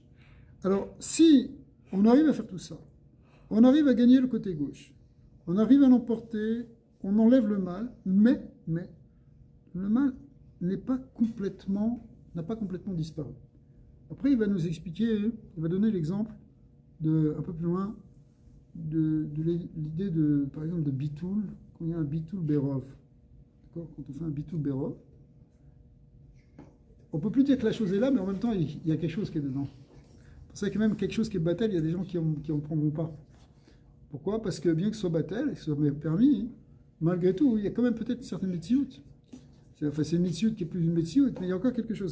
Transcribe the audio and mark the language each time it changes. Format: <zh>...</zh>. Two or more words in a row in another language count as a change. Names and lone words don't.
<fr>Alors si on arrive à faire tout ça, on arrive à gagner le côté gauche, on arrive à l'emporter, on enlève le mal, mais le mal n'a pas complètement disparu. Après il va nous expliquer, il va donner l'exemple un peu plus loin, de l'idée par exemple de bitoul, quand il y a un</fr> <he>ביטול ברוב.</he> <fr>D'accord? Quand on fait un</fr> <he>ביטול ברוב,</he> <fr>on ne peut plus dire que la chose est là, mais en même temps, il y a quelque chose qui est dedans. C'est pour ça que même quelque chose qui est battel, il y a des gens qui en prendront pas. Pourquoi? Parce que bien que ce soit battel, que ce soit permis, malgré tout, il y a quand même peut-être une certaine métiout. Enfin, c'est une métiout qui est plus une métiout, mais il y a encore quelque chose.</fr>